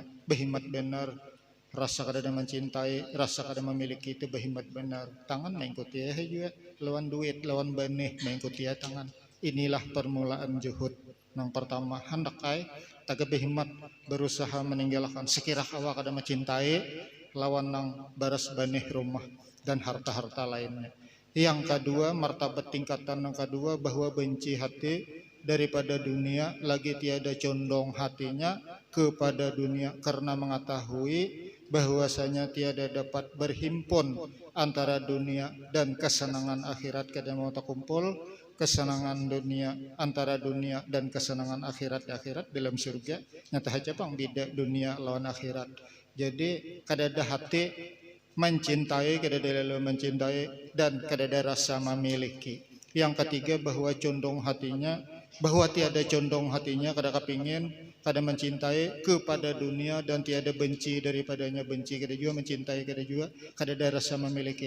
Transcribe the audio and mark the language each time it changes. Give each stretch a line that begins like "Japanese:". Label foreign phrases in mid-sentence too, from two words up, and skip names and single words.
Banjar: Behimat benar rasa kada mencintai, rasa kada memiliki itu behimat benar. Tangan mengikuti juga lawan duit, lawan benih mengikuti tangan. Inilah permulaan zuhud. Yang pertama hendak taga behimat berusaha meninggalkan sekira awak kada mencintai lawan nang baras benih rumah dan harta-harta lainnya.
Malay: Yang kedua, martabat tingkatan yang kedua bahwa benci hati daripada dunia, lagi tiada condong hatinya kepada dunia karena mengetahui bahwasanya tiada dapat berhimpun antara dunia dan kesenangan akhirat.
Banjar: Kada mau terkumpul kesenangan dunia antara dunia dan kesenangan akhirat dalam surga. Nyata aja pang beda dunia lawan akhirat. Jadi kada ada hati mencintai, kada ada lalu mencintai, dan kada ada rasa memiliki.
Malay: Yang ketiga bahwa condong hatinya, bahwa tiada condong hatinya, kada kepingin, kada mencintai kepada dunia dan tiada benci daripadanya benci, kada juga mencintai, kada ada rasa memiliki.